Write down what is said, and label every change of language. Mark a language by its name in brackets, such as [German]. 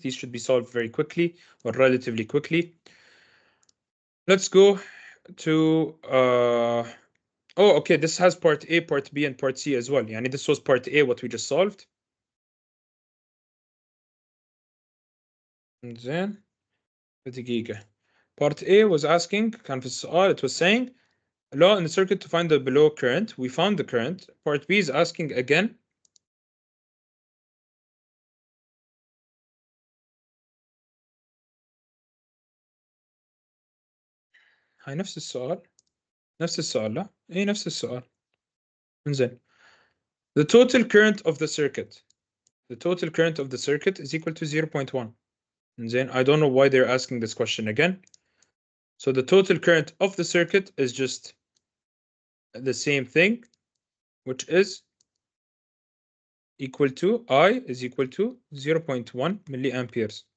[English] These should be solved very quickly or relatively quickly. Let's go to oh, okay, this has part A, part B, and part C as well. [Arabic] يعني [English] this was part A, what we just solved. [Arabic] زين دقيقة. [English] Part A was asking [Arabic] كان في السؤال [English] it was saying law in the circuit to find the below current. We found the current. Part B is asking again [Arabic] هاي نفس السؤال لا اي نفس السؤال. انزين [English] the total current of the circuit is equal to 0.1. [Arabic] انزين [English] I don't know why they're asking this question again. So the total current of the circuit is just the same thing, which is equal to I is equal to 0.1 milliamperes.